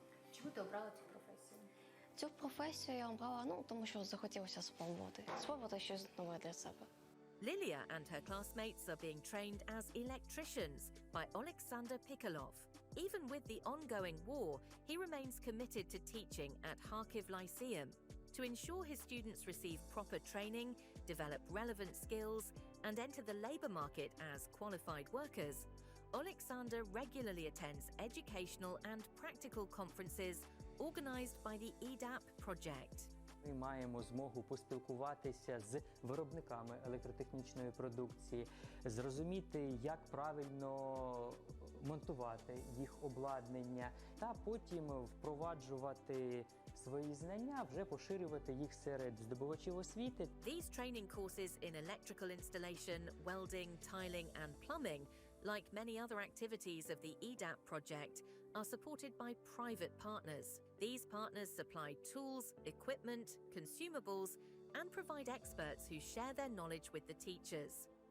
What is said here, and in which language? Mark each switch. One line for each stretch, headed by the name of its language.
Ukrainian: Чому ти обрала цю професію? Цю професію я обрала, тому що захотілося спробувати щось нове для себе.
English: Yuliia and her classmates are being trained as electricians by Alexander Pikolov. Even with the ongoing war, he remains committed to teaching at Kharkiv Lyceum to ensure his students receive proper training, develop relevant skills, and enter the labour market as qualified workers. Alexander regularly attends educational and practical conferences organised by the EDAP project.
Ukrainian: Ми маємо змогу поспілкуватися з виробниками електротехнічної продукції, зрозуміти, як правильно монтувати їх обладнання, та потім впроваджувати свої знання, вже поширювати їх серед здобувачів освіти.
English: These training courses in electrical installation, welding, tiling and plumbing, like many other activities of the EDAP project, are supported by private partners. These partners supply tools, equipment, consumables, and provide experts who share their knowledge with the teachers.